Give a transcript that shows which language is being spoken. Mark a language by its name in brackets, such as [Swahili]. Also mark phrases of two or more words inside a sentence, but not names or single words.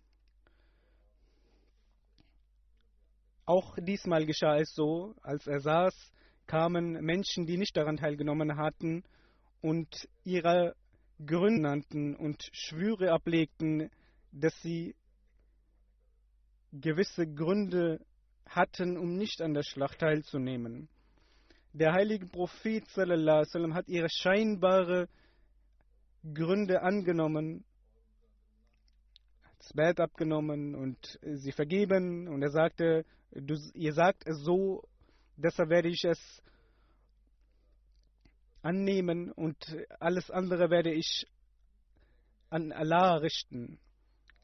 [German] Auch diesmal geschah es so, als er saß, kamen Menschen, die nicht daran teilgenommen hatten und ihre Gründe nannten und Schwüre ablegten, dass sie gewisse Gründe hatten, um nicht an der Schlacht teilzunehmen. Der heilige Prophet [Arabic] صلى الله عليه وسلم [German] hat ihre scheinbare Gründe angenommen, das Bett abgenommen und sie vergeben, und er sagte, ihr sagt es so, deshalb werde ich es annehmen und alles andere werde ich an Allah richten.